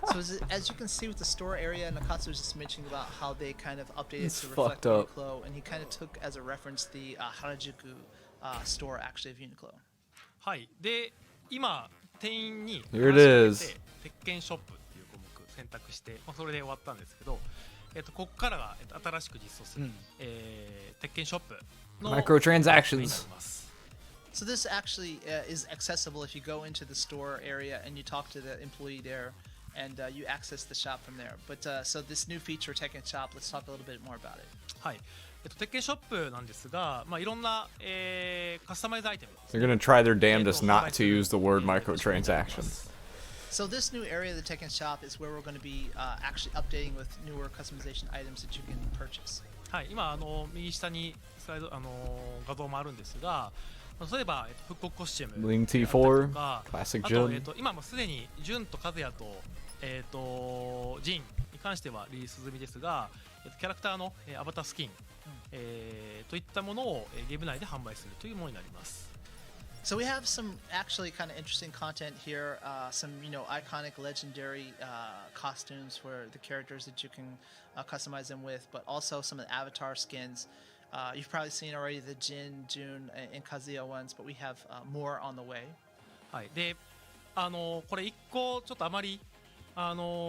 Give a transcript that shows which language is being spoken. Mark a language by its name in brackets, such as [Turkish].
[English] So as you can see with the store area, Nakatsu was just mentioning about how they kind of updated It's to reflect fucked up. Uniqlo, and he kind of took as a reference the Harajuku store actually of Uniqlo. [Japanese] はい。で、今、店員に [English] Here it [Japanese] 話 [English] is. [Japanese] しかけて鉄拳ショップっていう項目選択して、それで終わったんですけど、ここからが、新しく実装する、鉄拳ショップの [English] Microtransactions. [Japanese] になります。 [English] So this actually is accessible if you go into the store area and you talk to the employee there, and you access the shop from there. But so this new feature, Tekken Shop, let's talk a little bit more about it. [Japanese] はい。鉄拳ショップなんですが、いろんな、カスタマイズアイテム。 [English] They're gonna try their damnedest not to use the word microtransactions. So this new area of the Tekken Shop is where we're going to be actually updating with newer customization items that you can purchase. [Japanese] はい。今右下にスライド画像もあるんですが、例えば復刻コスチューム [English] Ling T4, Classic [Japanese] あ [English] Jun. [Japanese] と今もすでにジュンとカズヤとジンに関してはリリース済みですが、キャラクターのアバタースキン、といったものをゲーム内で販売するというものになります。 [English] So we have some actually kind of interesting content here, some iconic, legendary costumes for the characters that you can customize them with, but also some of the avatar skins. You've probably seen already the Jin, Jun, and Kazuya ones, but we have more on the way. [Japanese] はい。で、これ一個ちょっとあまり勘違い。